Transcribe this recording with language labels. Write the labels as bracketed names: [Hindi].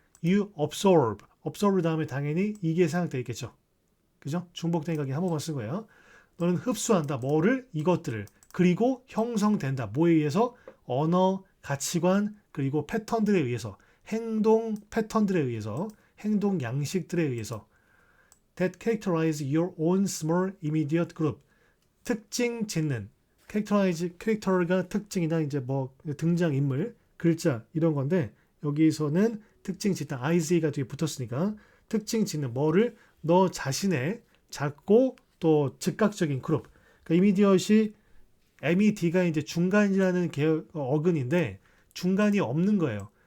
[English] You absorb. [Korean] absorb 다음에 당연히 이게 생각되어 있겠죠. 그죠? 중복되니까 한 번만 쓴 거예요. 너는 흡수한다. 뭐를? 이것들을. 그리고 형성된다. 뭐에 의해서? 언어, 가치관, 그리고 패턴들에 의해서. 행동 패턴들에 의해서. 행동 양식들에 의해서. [English] That characterize your own small immediate group. [Korean] 특징 짓는. characterize, character가 특징이나 이제 뭐 등장인물, 글자 이런 건데 여기서는 특징 짓다. is가 뒤에 붙었으니까 특징 짓는 뭐를 너 자신의 작고 또 즉각적인 그룹. 그러니까 immediate이 med가 이제 중간이라는 어근인데 중간이 없는 거예요.